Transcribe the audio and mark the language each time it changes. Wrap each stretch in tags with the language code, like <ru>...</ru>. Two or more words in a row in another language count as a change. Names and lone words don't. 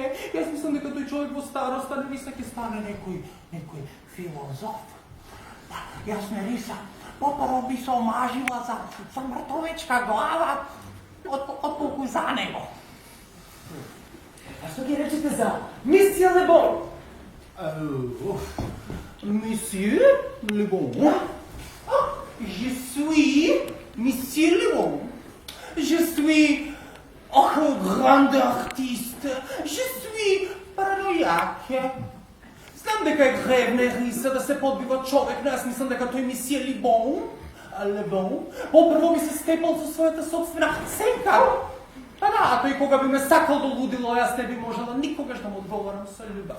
<mk>Јас мислам дека тој човек во староста на риса ќе стане некој филозоф. Јас на риса попрво би се омажила за мртовечка глава отколку за него. А што ги речете за мисија Лебон?</mk> <fr>Monsieur Le Bon. Je suis Monsieur Le Bon. Je suis un grand artiste. Je suis</fr> <mk>паранојак. Знам дека е гревна риса да се подбива човек, но јас мислам дека тој Monsieur Le Bon, попрво би се степал со својата собствена сенка. Па да, тој кога би ме сакал до лудило, јас не би можела никогаш да му одговорам со љубов.</mk>